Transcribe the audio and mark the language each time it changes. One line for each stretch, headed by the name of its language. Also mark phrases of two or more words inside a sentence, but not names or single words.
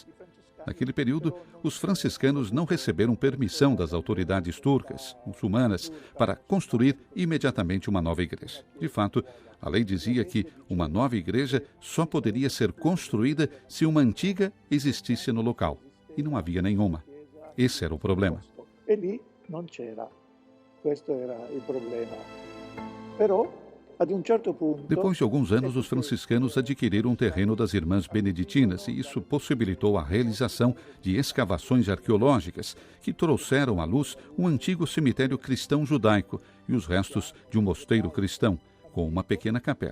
Portuguese: Naquele período, os franciscanos não receberam permissão das autoridades turcas, muçulmanas, para construir imediatamente uma nova igreja. De fato, a lei dizia que uma nova igreja só poderia ser construída se uma antiga existisse no local, e não havia nenhuma. Esse era o problema.
Italian: E lì non c'era. Questo era il problema. Però
Portuguese: Depois de alguns anos, os franciscanos adquiriram um terreno das irmãs beneditinas e isso possibilitou a realização de escavações arqueológicas que trouxeram à luz um antigo cemitério cristão judaico e os restos de um mosteiro cristão, com uma pequena capela.